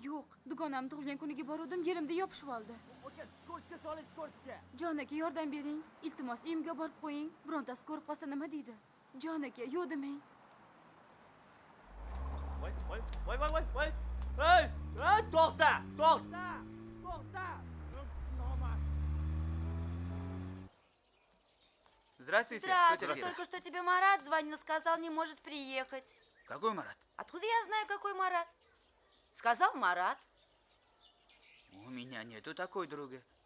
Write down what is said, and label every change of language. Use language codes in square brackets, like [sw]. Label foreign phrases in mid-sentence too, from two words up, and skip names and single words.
[uz] Yo'q, dugonam tug'ilgan kuniga bordim, yerimda yopishib oldi. Aka, skochka soling, skochka. Jon aka, yordam bering. Iltimos, uyimga borib qo'ying. Birontasi ko'rib qolsa nima deydi? Jon aka, yo'q demang. Voy. Hey, to'xta. [ru] Здравствуйте. Здравствуй, только что тебе Марат звонил, сказал, не может приехать. Какой Марат? Откуда я знаю, какой Марат? Сказал Марат. У меня нету такой друга.